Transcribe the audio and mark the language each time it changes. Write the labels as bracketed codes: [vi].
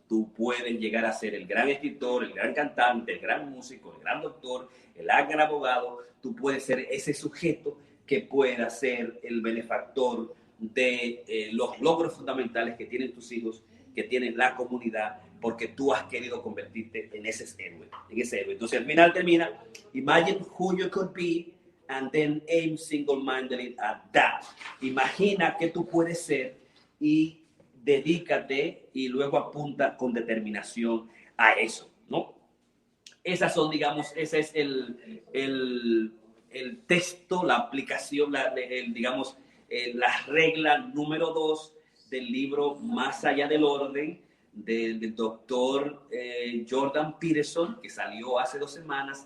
[es] Tú puedes llegar a ser el gran escritor, el gran cantante, el gran músico, el gran doctor, el gran abogado. Tú puedes ser ese sujeto que pueda ser el benefactor de los logros fundamentales que tienen tus hijos, que tienen la comunidad, porque tú has querido convertirte en ese héroe. Entonces al final termina, [en] imagine who you could be and then aim single-mindedly at that. [es] Imagina qué tú puedes ser y dedícate y luego apunta con determinación a eso, ¿no? Esas son, digamos, ese es el texto, la aplicación, digamos, la regla número 2 del libro Más allá del orden del doctor Jordan Peterson, que salió hace 2 semanas.